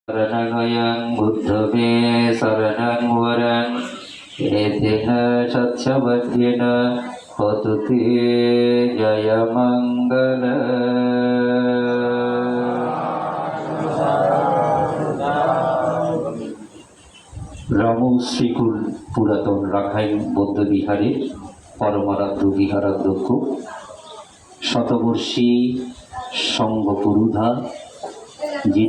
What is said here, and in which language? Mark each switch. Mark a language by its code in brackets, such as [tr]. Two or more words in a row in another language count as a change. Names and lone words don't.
[pi] शरणं बुद्धवे शरणं वरं एतेन सत्सवद्येन होतु ते जयमङ्गल। [bn] রামু শ্রীকুল পুরাতন রাখাইন বৌদ্ধবিহারের পরমারাধ্য বিহারাধ্যক্ষ শতবর্ষী সংঘপুরুধা, যিনি